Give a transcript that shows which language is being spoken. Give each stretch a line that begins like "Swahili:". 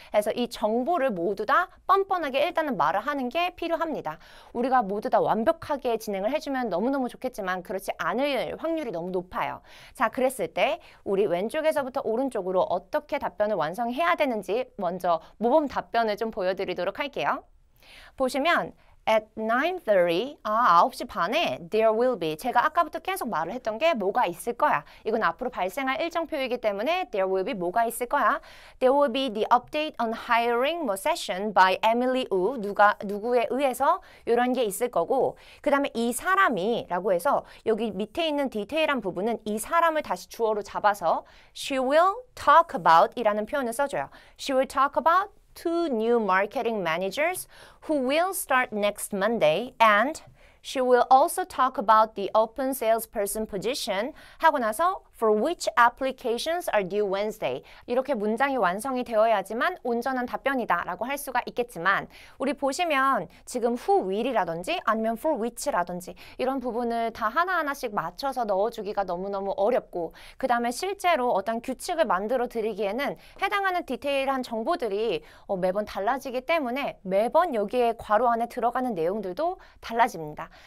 Korean: 그래서 이 정보를 모두 다 뻔뻔하게 일단은 말을 하는 게 필요합니다. 우리가 모두 다 완벽하게 진행을 해주면 너무너무 좋겠지만 그렇지 않을 확률이 너무 높아요. 자, 그랬을 때 우리 왼쪽에서부터 오른쪽으로 어떻게 답변을 완성해야 되는지 먼저 모범 답변을 좀 보여드리도록 할게요. 보시면
English: At 9:30,
Korean: 9시 반에
English: there will be.
Korean: 제가 아까부터 계속 말을 했던 게 뭐가 있을 거야. 이건 앞으로 발생할 일정표이기 때문에
English: there will be
Korean: 뭐가 있을 거야.
English: There will be the update on hiring session by Emily Wu.
Korean: 누구에 의해서 이런 게 있을 거고 그 다음에 이 사람이 라고 해서 여기 밑에 있는 디테일한 부분은 이 사람을 다시 주어로 잡아서
English: she will talk about
Korean: 이라는 표현을 써줘요.
English: She will talk about two new marketing managers who will start next Monday and she will also talk about the open salesperson position
Korean: 하고 나서
English: for which applications are due Wednesday.
Korean: 이렇게 문장이 완성이 되어야지만 온전한 답변이다 라고 할 수가 있겠지만 우리 보시면 지금
English: who will
Korean: 이라든지 아니면
English: for which
Korean: 라든지 이런 부분을 다 하나하나씩 맞춰서 넣어주기가 너무너무 어렵고 그 다음에 실제로 어떤 규칙을 만들어 드리기에는 해당하는 디테일한 정보들이 매번 달라지기 때문에 매번 여기에 괄호 안에 들어가는 내용들도 달라집니다.